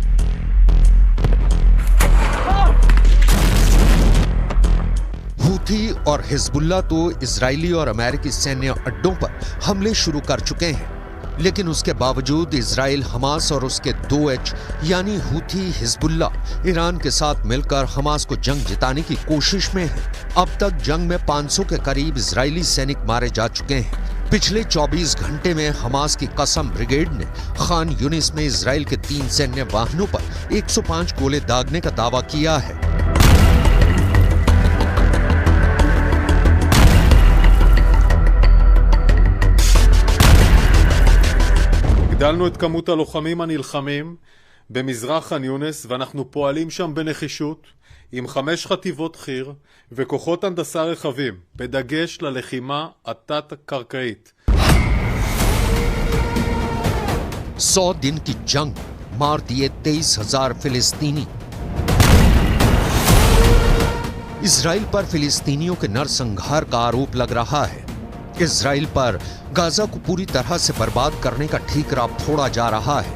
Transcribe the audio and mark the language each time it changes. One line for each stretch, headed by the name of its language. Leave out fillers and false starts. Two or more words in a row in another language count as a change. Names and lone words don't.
Hindi: हूथी और हिजबुल्ला तो इजरायली और अमेरिकी सैन्य अड्डों पर हमले शुरू कर चुके हैं, लेकिन उसके बावजूद इजराइल हमास और उसके 2H यानी हूथी, हिजबुल्ला, ईरान के साथ मिलकर हमास को जंग जिताने की कोशिश में है। अब तक जंग में 500 के करीब इजरायली सैनिक मारे जा चुके हैं। पिछले 24 घंटे में हमास की कसम ब्रिगेड ने खान यूनिस में इजराइल के 3 सैन्य वाहनों पर 105 गोले दागने का दावा किया है।
Hebrew: הגדלנו את כמות הלוחמים הנלחמים במזרח חאן יונס, ואנחנו פועלים שם בנחישות עם 5 חטיבות חי"ר וכוחות הנדסה רחבים, בדגש ללחימה התת-קרקעית.
Hindi: 100 दिन की जंग, मार दिए 23,000 फिलिस्तीनी। इजराइल पर फिलिस्तीनियों के नरसंहार का आरोप लग रहा है। इजराइल पर गाजा को पूरी तरह से बर्बाद करने का ठीकरा फोड़ा जा रहा है।